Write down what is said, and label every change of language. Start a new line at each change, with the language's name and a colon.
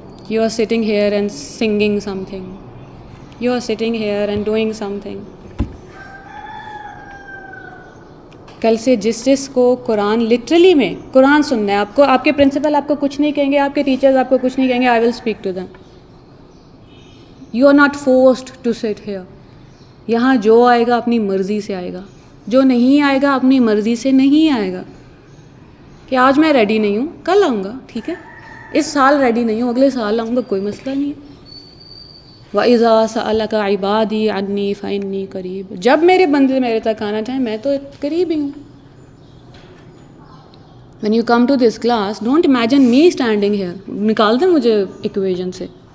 English: You are sitting here and singing something. You are sitting here and doing something.
Urdu: کل سے جس کو قرآن literally میں قرآن سننا ہے, آپ کو آپ کے پرنسپل آپ کو کچھ نہیں کہیں گے, آپ کے ٹیچرز آپ کو کچھ نہیں کہیں گے.
English: I will speak to them. You are not forced to sit here.
Urdu: یہاں جو آئے گا اپنی مرضی سے آئے گا, جو نہیں آئے گا اپنی مرضی سے نہیں آئے گا. کہ آج میں ریڈی نہیں ہوں, کل آؤں گا, ٹھیک ہے. اس سال ریڈی نہیں ہوں, اگلے سال آؤں گا, کوئی مسئلہ نہیں ہے.
Arabic: وَإِذَا سَأَلَكَ عِبَادِي عَنِّي فَإِنِّي قَرِيبٌ.
Urdu: جب میرے بندے میرے تک آنا چاہیں میں تو قریب ہی ہوں.
English: When you come to this class, don't imagine me standing here.
Urdu: نکال دیں مجھے ایکویژن سے.